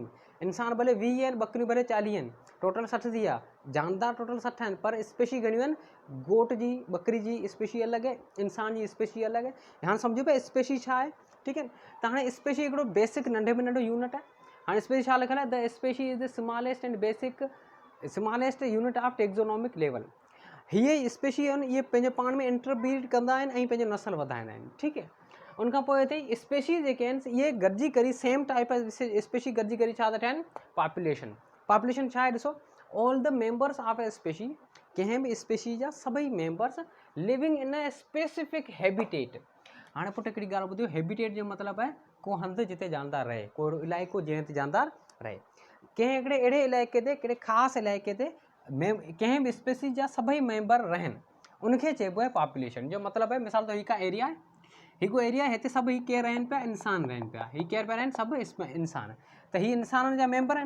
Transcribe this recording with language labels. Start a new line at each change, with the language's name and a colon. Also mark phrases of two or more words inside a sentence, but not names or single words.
Sindhi: इंसान भले 20 आहिनि, बकरियूं भले 40 आहिनि, टोटल 60 थी विया। जानदार टोटल 60 आहिनि, पर स्पेशी घणियूं आहिनि, गोट जी, बकरी जी स्पेशी अलॻि आहे, इंसान जी स्पेशी अलॻि आहे। हाणे सम्झो पिया स्पेशी छा आहे, ठीकु है। त हाणे स्पेशी हिकिड़ो बेसिक नंढे में नंढो यूनिट आहे। हाणे स्पेशी छा लिखियलु आहे,
English: The species is the smallest and basic smallest unit of taxonomic level.
Sindhi: हीअ स्पेशी आहिनि, इहे पंहिंजे पाण में इंटरब्रीड कंदा आहिनि ऐं पंहिंजो नस्ल वधाईंदा आहिनि, ठीकु है। उनखां पोइ अथई स्पेशीज़ जेके आहिनि इहे गॾिजी करी
English: same type species
Sindhi: गॾिजी करी छा था ठहनि पॉपुलेशन। पॉपुलेशन छा आहे ॾिसो
English: all the members of a species,
Sindhi: कंहिं बि स्पेशी जा सभई मेंबर्स
English: living in a specific habitat.
Sindhi: हाणे पुटु हिकिड़ी ॻाल्हि ॿुधियो, हैबिटेट जो मतिलबु आहे को हंधि जिते जानदार रहे, को इलाइक़ो जंहिं ते जानदार रहे। कंहिं हिकिड़े अहिड़े इलाइक़े ते कहिड़े ख़ासि इलाइक़े ते कंहिं बि स्पेसी जा सभई मेंबर रहनि उनखे चइबो आहे पॉपुलेशन। जो मतिलबु आहे मिसाल तौर हिकु एरिया आहे, हिकु एरिया आहे, हिते सभु ही केरु रहनि पिया इंसान रहनि पिया, ही केरु पिया रहनि सभु इंसान, त ही इंसाननि जा मेंबर आहिनि।